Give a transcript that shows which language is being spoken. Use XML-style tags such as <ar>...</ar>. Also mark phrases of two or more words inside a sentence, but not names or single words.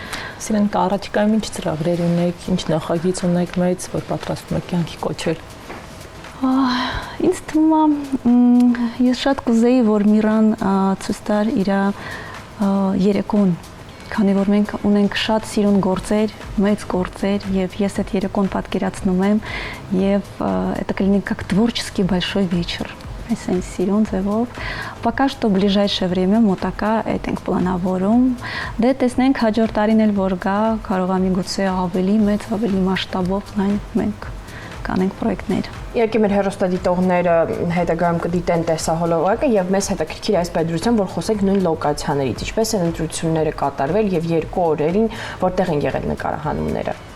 <hy>Սիրան առաջիկայում ինչ ծրագրեր ունեք, ինչ նախագիծ ունեք մեծ, որ պատրաստվում եք կյանքի կոչել։ Ինձ թվում է ես շատ կուզեի, որ Միրան ցույց տար իր երեկոն, քանի որ մենք ունենք շատ սիրուն գործեր, մեծ գործեր եւ ես այդ երեկոն պատկերացնում եմ եւ это կլինի</hy> <ru>как творческий большой вечер։</ru> <hy>Այսինքն սիրուն ձևով,</hy> <ru>пока что ближайшее время</ru> <hy>մոտակա այդ ենք պլանավորում։ Դե տեսնենք հաջորդ տարին էլ որ գա, կարող է միգուցե ավելի մեծ, ավելի մասշտաբով լայն մենք կանենք պրոյեկտներ։ Իհարկե մեր հեռուստադիտողները հետագայում կդիտեն տեսահոլովակը եւ մեզ հետաքրքիր այս պետրությամբ, որ խոսենք նույն լոկացիաներից, ինչպես են ընտրությունները կատարվել եւ 2 օրերին որտեղ են եղել նկարահանումները։</hy>